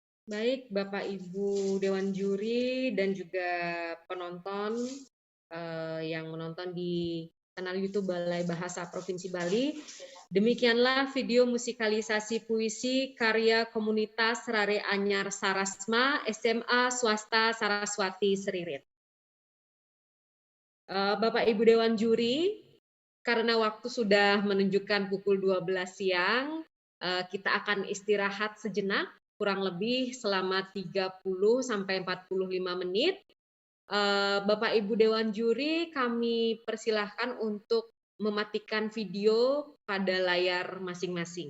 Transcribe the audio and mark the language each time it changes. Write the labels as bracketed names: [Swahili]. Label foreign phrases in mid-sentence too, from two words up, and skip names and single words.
[Indonesian] Baik, Bapak Ibu Dewan Juri dan juga penonton yang menonton di kanal YouTube Balai Bahasa Provinsi Bali. Demikianlah video musikalisasi puisi karya komunitas Rare Anyar Sarasma SMA Swasta Saraswati Seririt. Bapak Ibu Dewan Juri, karena waktu sudah menunjukkan pukul 12 siang, kita akan istirahat sejenak, kurang lebih selama 30 sampai 45 menit. Bapak Ibu Dewan Juri, kami persilahkan untuk mematikan video pada layar masing-masing.